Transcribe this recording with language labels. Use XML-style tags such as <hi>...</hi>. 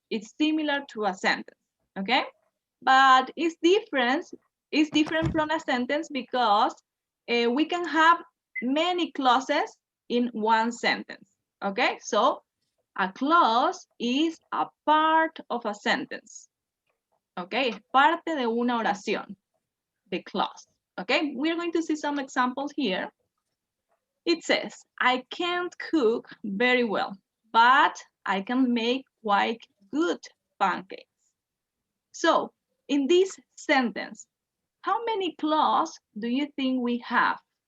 <en>It's similar to a sentence, okay? But it's different from a sentence because we can have many clauses in one sentence, okay? So a clause is a part of a sentence, okay?</en> <es>Es parte de una oración,</es> <en>the clause, okay? We're going to see some examples here. It says, I can't cook very well, but I can make quite good pancakes. So in this sentence, how many clauses do you think we have?</en>